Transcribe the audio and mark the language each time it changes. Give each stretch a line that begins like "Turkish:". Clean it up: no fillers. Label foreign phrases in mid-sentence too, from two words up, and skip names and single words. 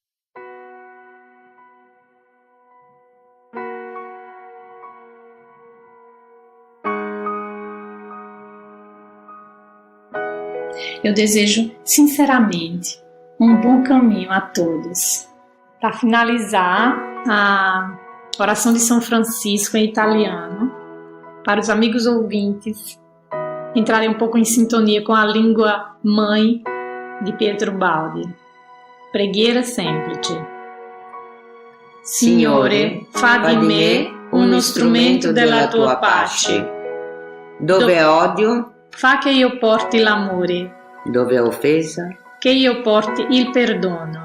Portuguese: Eu desejo sinceramente um bom caminho a todos. Para finalizar, a oração de São Francisco em italiano, para os amigos ouvintes entrarem um pouco em sintonia com a língua mãe de Pietro Baldi.
Italian: Preghiera semplice. Signore, fa di me uno strumento della tua pace. Dove è odio, fa che io porti l'amore. dove è offesa, che io porti il perdono.